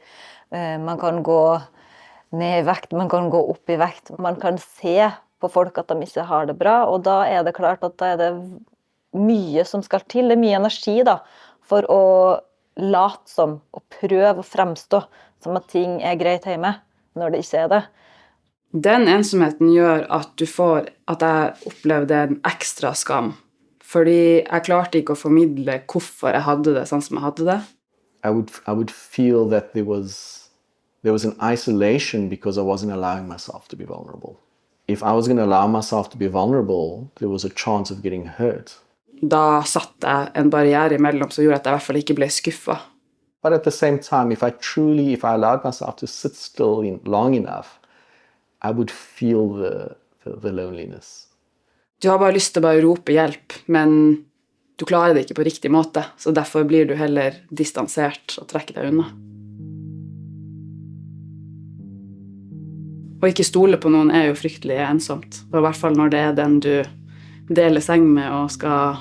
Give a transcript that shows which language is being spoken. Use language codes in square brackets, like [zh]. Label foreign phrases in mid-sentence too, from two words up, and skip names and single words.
[no] Man kan gå ned i vekt, man kan gå opp i vekt, man kan se på folk at de ikke har det bra, og da er det klart at da er det mye som skal til, det er mye energi da, for å late som, og prøve å fremstå som at ting er greit hjemme, når det ikke er det. Den ensomheten gjør at jeg opplevde en ekstra skam, fordi jeg klarte ikke å formidle hvorfor jeg hadde det sånn som jeg hadde det. [en] I would feel that there was an isolation because I wasn't allowing myself to be vulnerable. If I was going to allow myself to be vulnerable, there was a chance of getting hurt. [no] Da satt jeg en barriere imellom som gjorde at jeg i hvert fall ikke ble skuffet. [en] But at the same time, if I allowed myself to sit still long enough, I would feel the loneliness. [no] Du har bare lyst til å bare rope hjelp, men du klarer det ikke på riktig måte, så derfor blir du heller distansert og trekker deg unna. Og ikke stole på noen er jo fryktelig ensomt, og i hvert fall når det er den du deler seng med og skal...